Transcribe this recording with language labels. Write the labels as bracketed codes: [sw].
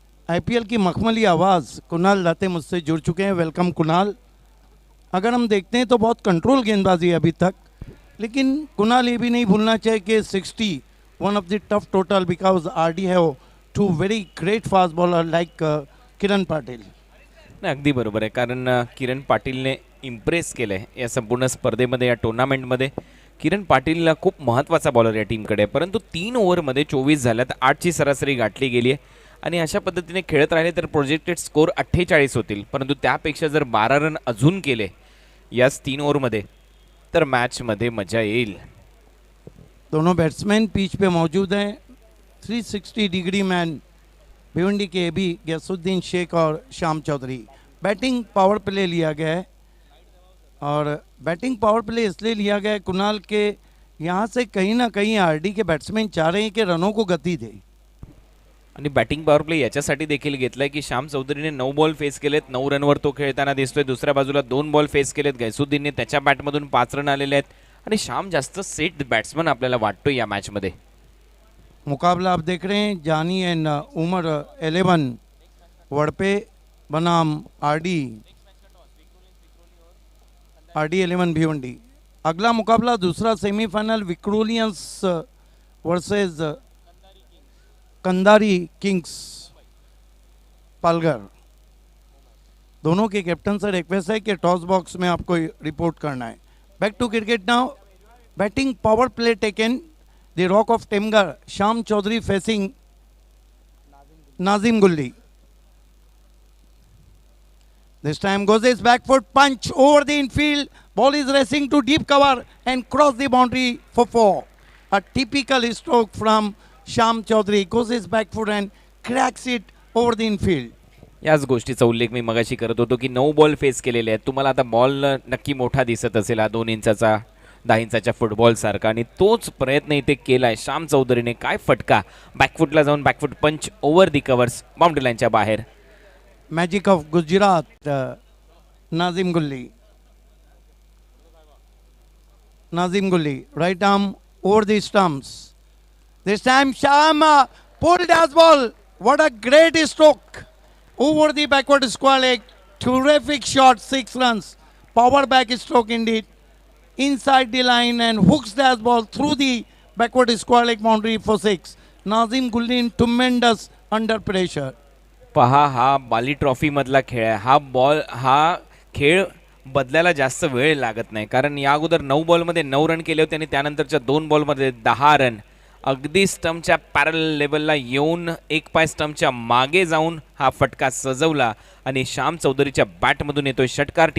[hi] IPL की मखमली आवाज़ कुणाल दाते मुझसे जुड़ चुके हैं. वेलकम कुणाल. अगर हम देखते हैं तो बहुत कंट्रोल गेंदबाजी है अभी तक, लेकिन कुणाल ये भी नहीं भूलना चाहिए कि 60 [en] one of the tough total because RD have 2 very great fast bowler like [hi] Kiran Patil. [mr] नाही, अगदी बरोबर आहे. कारण किरण पाटीलने इम्प्रेस केलं आहे या संपूर्ण स्पर्धेमध्ये, या टुर्नामेंटमध्ये. किरण पाटील खूप महत्त्वाचा बॉलर या टीमकडे आहे, परंतु 3 ओव्हरमध्ये 24 झाल्यात, 8ची सरासरी गाठली गेली आहे आणि अशा पद्धतीने खेळत राहिले तर प्रोजेक्टेड स्कोर 48 होतील. परंतु त्यापेक्षा जर 12 रन अजून केले याच 3 ओव्हरमध्ये तर मॅचमध्ये मजा येईल. [hi] दोनों बैट्समैन पिच पे मौजूद हैं. 360 डिग्री मैन भिवंडी के भी गैसुद्दीन शेख और Shyam Chaudhary. Batting power play लिया गया है और बैटिंग पावर प्ले इसलिए लिया गया है कुणाल के यहाँ से कहीं ना कहीं आरडी के बैट्समैन चाह रहे हैं कि रनों को गति दे [mr] आणि बॅटिंग पॉवर प्ले याच्यासाठी देखील घेतलाय की श्याम चौधरीने 9 बॉल फेस केलेत, 9 रनवर तो खेळताना दिसतोय. दुसऱ्या बाजूला 2 बॉल फेस केलेत, गैसुद्दीनने त्याच्या बॅटमधून 5 रन आलेले आहेत आणि श्याम जास्त सेट बॅट्समन आपल्याला वाटतोय या मॅचमध्ये. [hi] मुकाबला आप देख रहे हैं जानी एंड उमर 11 वड़पे बनाम आरडी 11 भिवंडी. अगला मुकाबला दूसरा semifinal विक्रोलियंस versus Kandhari Kings Palghar. दोनों के कैप्टन से रिक्वेस्ट है कि टॉस बॉक्स में आपको रिपोर्ट करना है. [en] Back to cricket now. Batting power play taken the rock of टेमगर Shyam Chaudhary facing Nazim Gulli. This time goes his back foot punch over the infield. Ball is racing to deep cover and cross the boundary for 4. A typical stroke from Sham Chaudhary. Goes his back foot and cracks it over the infield. [mr] याच गोष्टीचा उल्लेख मी मगाशी करत होतो की 9 ball face केलेले आहेत. तुम्हाला आता बॉल नक्की मोठा दिसत असेल, 2 इंचाचा 10 इंचाच्या फुटबॉल सारखा, आणि तोच प्रयत्न इथे केलाय श्याम चौधरीने. काय फटका, बॅकफुटला जाऊन [en] backfoot punch over the covers, [mr] बाउंड्री लाईनच्या बाहेर. [en] Magic of Gujarat, Nazim Gulli. Nazim Gulli, right arm over the stumps. This time Sham pulled as ball. What a great stroke over the backward square leg. Terrific shot, 6 runs. Power back stroke indeed. Inside the line and hooks the ball through the backward square leg boundary for 6. Nazim Gulli in tremendous under pressure. [mr] पहा, हा बाली trophy मधला खेळ आहे. हा खेळ बदलायला जास्त वेळ लागत नाही, कारण या अगोदर 9 बॉलमध्ये 9 रन केले होते आणि त्यानंतरच्या 2 बॉलमध्ये 10 रन. अगदी स्टंपच्या पॅरल लेवलला येऊन एक पाय स्टंपच्या मागे जाऊन हा फटका सजवला आणि श्याम चौधरीच्या बॅटमधून येतोय षटकार.